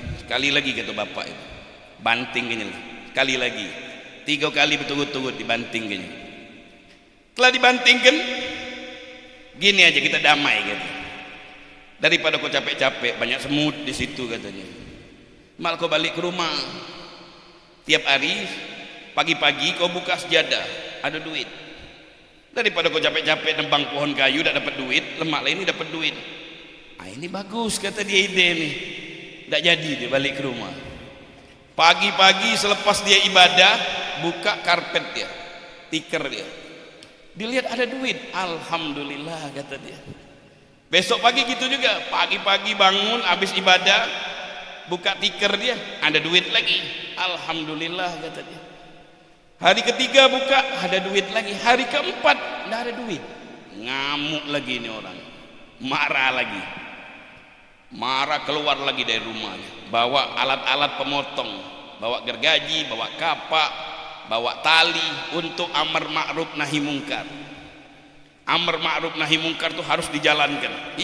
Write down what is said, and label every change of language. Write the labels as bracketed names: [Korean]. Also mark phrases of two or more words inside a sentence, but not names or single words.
[Indonesian] Sekali lagi kata bapak itu, bantingnya sekali lagi. 3 kali berturut-turut dibantingkan. Setelah dibantingkan, gini aja kita damai gitu. Daripada kau capek-capek banyak semut di situ katanya. Mal kau balik ke rumah. Tiap hari pagi-pagi kau buka sejadah, ada duit. Daripada kau capek-capek nembang pohon kayu tak dapat duit, lemak lah ini dapat duit. Ah ini bagus kata dia ide nih. Tak jadi dia balik ke rumah. Pagi-pagi selepas dia ibadah, buka karpet dia, tikar dia. Dilihat ada duit, alhamdulillah kata dia. Besok pagi gitu juga, pagi-pagi bangun habis ibadah, buka tikar dia, ada duit lagi, alhamdulillah kata dia. Hari ketiga buka, ada duit lagi. Hari keempat, tidak ada duit. Ngamuk lagi ini orang, marah lagi. Marah keluar lagi dari rumahnya, bawa alat-alat pemotong, bawa gergaji, bawa kapak, bawa tali untuk [Arabic] أمر معروف نهي منكر. أمر معروف نهي منكر [Indonesian] itu harus dijalankan.